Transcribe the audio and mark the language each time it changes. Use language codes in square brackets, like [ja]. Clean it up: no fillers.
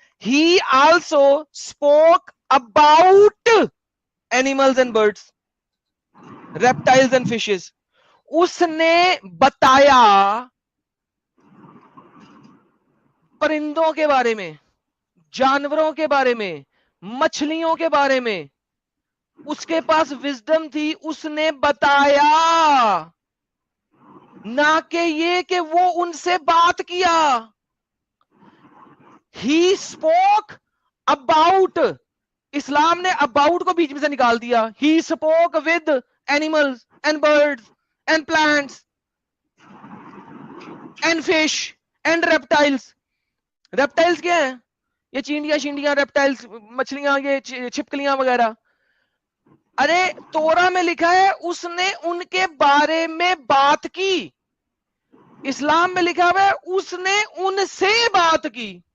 [en] He also spoke about animals and birds, reptiles and fishes. [ur] اس نے بتایا پرندوں کے بارے میں, جانوروں کے بارے میں, مچھلیوں کے بارے میں. اس کے پاس وزڈم تھی, اس نے بتایا, نہ کہ یہ کہ وہ ان سے بات کیا. [en] he spoke about, [ur] اسلام نے اباؤٹ کو بیچ میں سے نکال دیا. [en] He spoke with animals and birds and plants and fish and reptiles. [ur] reptiles کیا ہے؟ یہ چینٹیاں شینٹیاں reptiles, مچھلیاں, یہ چھپکلیاں وغیرہ. ارے تورا میں لکھا ہے اس نے ان کے بارے میں بات کی. اسلام میں لکھا ہوا ہے اس نے ان سے بات کی.